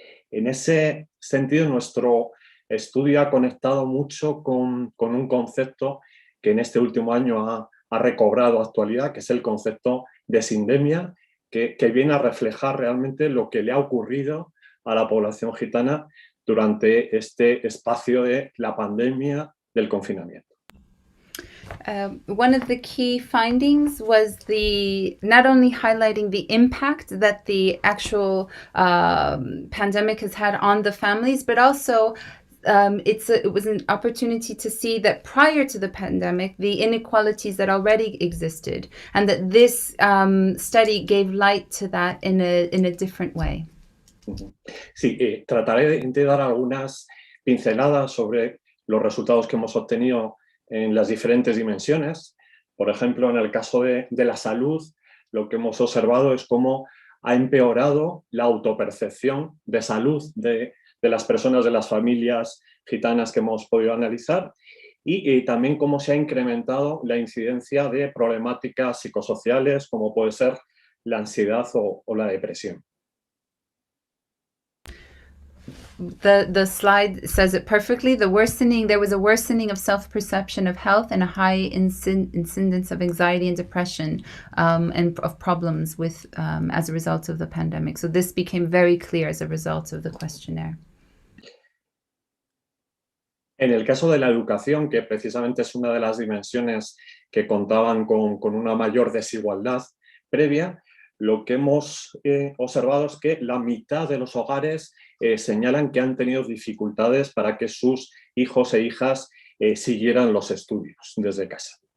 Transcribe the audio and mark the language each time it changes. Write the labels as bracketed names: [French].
[Spanish] En ese sentido, nuestro estudio ha conectado mucho con un concepto que en este último año ha recobrado actualidad, que es el concepto de sindemia, que viene a reflejar realmente lo que le ha ocurrido a la población gitana durante este espacio de la pandemia del confinamiento. [English] One of the key findings was not only highlighting the impact that the actual pandemic has had on the families, but also it was an opportunity to see that prior to the pandemic, the inequalities that already existed, and that this study gave light to that in a different way. [Spanish] Sí, trataré de dar algunas pinceladas sobre los resultados que hemos obtenido en las diferentes dimensiones. Por ejemplo, en el caso de la salud, lo que hemos observado es cómo ha empeorado la autopercepción de salud de las personas, de las familias gitanas que hemos podido analizar, y también cómo se ha incrementado la incidencia de problemáticas psicosociales, como puede ser la ansiedad o la depresión. [English] The slide says it perfectly. There was a worsening of self-perception of health and a high incidence of anxiety and depression and of problems with as a result of the pandemic. So this became very clear as a result of the questionnaire. [Spanish] En el caso de la educación, que precisamente es una de las dimensiones que contaban con una mayor desigualdad previa, lo que hemos observado es que la mitad de los hogares señalan que han tenido dificultades para que sus hijos e hijas siguieran los estudios desde casa.